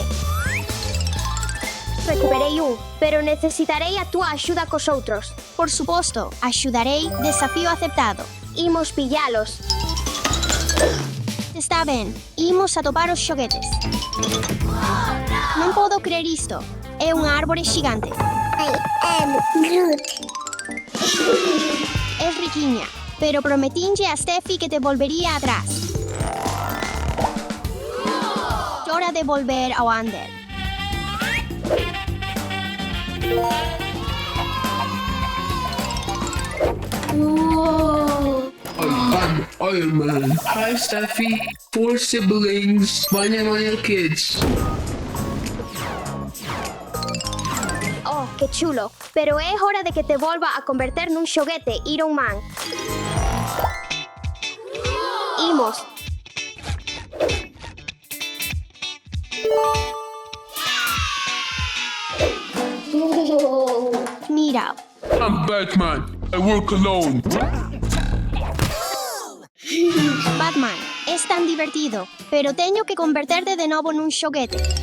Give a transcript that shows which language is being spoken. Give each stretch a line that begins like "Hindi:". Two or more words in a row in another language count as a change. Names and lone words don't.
Galician: Recuperei un, pero necesitarei a túa axuda cos outros. Por suposto, axudarei. Desafío aceptado. Imos pillalos. Está ben, imos a topar os xoguetes. Non podo crer isto. É unha árbore xigante.
English: I am Groot.
Galician: Es riquiña, pero prometinlle a Steffi que te volvería atrás. Hora de volver ao Ander.
English: I'm Iron Man. Hi, Steffi. 4 siblings. Manya kids.
Galician: Oh, que chulo. Pero é hora de que te volva a converter nun xoguete, Iron Man. Imos. Mira.
English: I'm Batman. I work alone.
Galician: Batman, es tan divertido, pero teño que converterte de novo nun xoguete.